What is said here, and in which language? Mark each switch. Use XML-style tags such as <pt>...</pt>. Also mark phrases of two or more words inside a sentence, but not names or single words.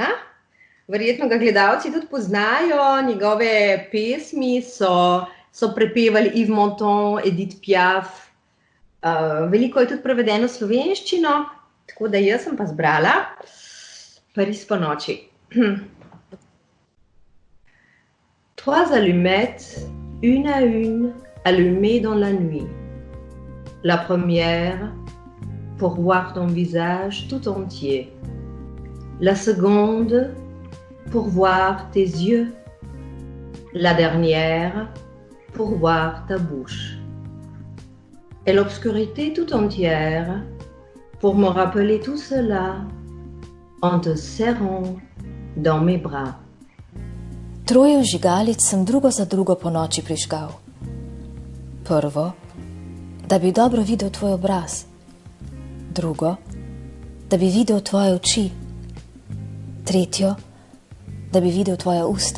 <sl>Verjetno ga gledalci tudi poznajo, njegove pesmi so prepevali Yves Montand, Edith Piaf. Veliko je tudi prevedeno v slovenščino, tako da jaz sem pa zbrala Pariz po noči.</sl> <fr>3 allumettes, une à une, allumées dans la nuit. La première, pour voir ton visage tout entier. La seconde, pour voir tes yeux. La dernière, pour voir ta bouche. Et l'obscurité tout entière, pour me rappeler tout cela, en te serrant dans mes bras.</fr> <sl>3 vžigalic sem drugo za drugo po noči prižgal. Prvo, da bi dobro videl tvoj obraz. Drugo, da bi videl tvoje oči. Tretjo, da bi videl tvoja usta.</sl>